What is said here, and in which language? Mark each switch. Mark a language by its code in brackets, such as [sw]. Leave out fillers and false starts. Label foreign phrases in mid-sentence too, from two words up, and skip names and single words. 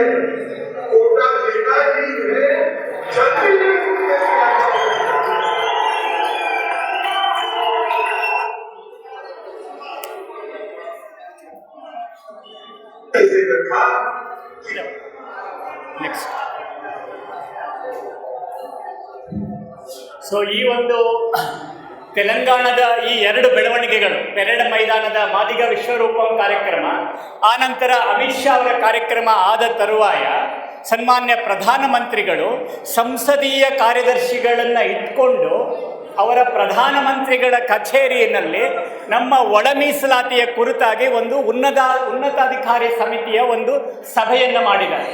[hi] कोटा देना ही है, जल्दी ऐसे रखा. नेक्स्ट. [kn] ಸೊ ಈ ಒಂದು ತೆಲಂಗಾಣದ ಈ ಎರಡು ಬೆಳವಣಿಗೆಗಳು, ಪೆರೇಡ್ ಮೈದಾನದ ಮಾದಿಗ ವಿಶ್ವರೂಪಂ ಕಾರ್ಯಕ್ರಮ, ಆನಂತರ ಅಮಿತ್ ಶಾ ಅವರ ಕಾರ್ಯಕ್ರಮ ಆದ ತರುವಾಯ ಸನ್ಮಾನ್ಯ ಪ್ರಧಾನಮಂತ್ರಿಗಳು ಸಂಸದೀಯ ಕಾರ್ಯದರ್ಶಿಗಳನ್ನು ಇಟ್ಕೊಂಡು ಅವರ ಪ್ರಧಾನಮಂತ್ರಿಗಳ ಕಚೇರಿಯಲ್ಲಿ ನಮ್ಮ ಒಳ ಮೀಸಲಾತಿಯ ಕುರಿತಾಗಿ ಒಂದು ಉನ್ನತಾಧಿಕಾರಿ ಸಮಿತಿಯ ಒಂದು ಸಭೆಯನ್ನು ಮಾಡಿದ್ದಾರೆ.